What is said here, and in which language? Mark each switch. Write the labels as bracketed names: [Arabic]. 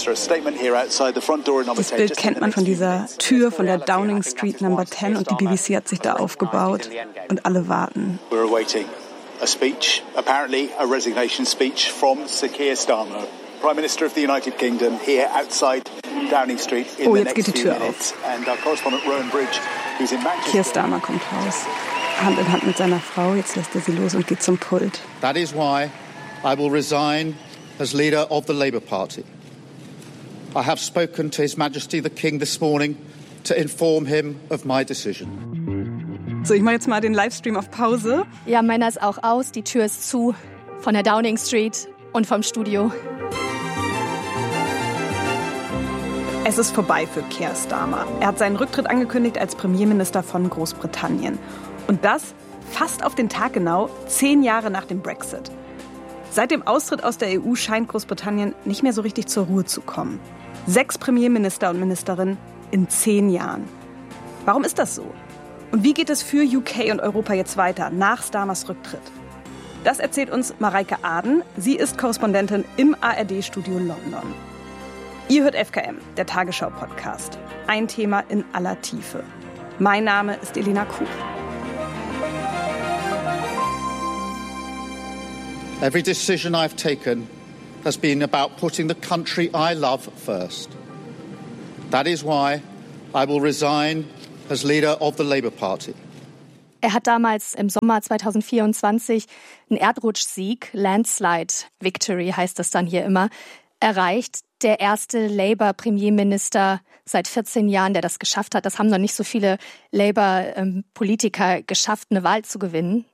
[German] Das Bild kennt man von dieser Tür von der Downing Street Number 10 und die BBC hat sich da aufgebaut und alle warten. [English] We're awaiting a speech, apparently a resignation speech from Sir Keir Starmer, Prime Minister of the United Kingdom, here outside Downing Street in the next few minutes. And our correspondent Rowan Bridge, he's in Manchester. [German] Keir Starmer kommt raus. Hand in Hand mit seiner Frau, jetzt lässt er sie los und geht zum Pult. [English] That is why I will resign as leader of the Labour Party. I have spoken to His Majesty the King this morning to inform him of my decision. [German] So, ich mache jetzt mal den Livestream auf Pause. Ja, meiner ist auch aus, die Tür ist zu von der Downing Street und vom Studio. Es ist vorbei für Keir Starmer. Er hat seinen Rücktritt angekündigt als Premierminister von Großbritannien. Und das fast auf den Tag genau, 10 Jahre nach dem Brexit. Seit dem Austritt aus der EU scheint Großbritannien nicht mehr so richtig zur Ruhe zu kommen. 6 Premierminister und Ministerinnen in 10 Jahren. Warum ist das so? Und wie geht es für UK und Europa jetzt weiter nach Starmers Rücktritt? Das erzählt uns Mareike Aden. Sie ist Korrespondentin im ARD-Studio London. Ihr hört FKM, der Tagesschau-Podcast. ein Thema in aller Tiefe. Mein Name ist Elena Kuh. [English] Every decision I've taken has been about putting the country I love first. That is why I will resign as leader of the Labour Party. [German] Er hat damals im Sommer 2024 einen Erdrutschsieg, [English] Landslide, Victory [German] heißt das dann hier immer, erreicht. Der erste Labour-Premierminister seit 14 Jahren, der das geschafft hat. Das haben noch nicht so viele Labour-Politiker geschafft, eine Wahl zu gewinnen.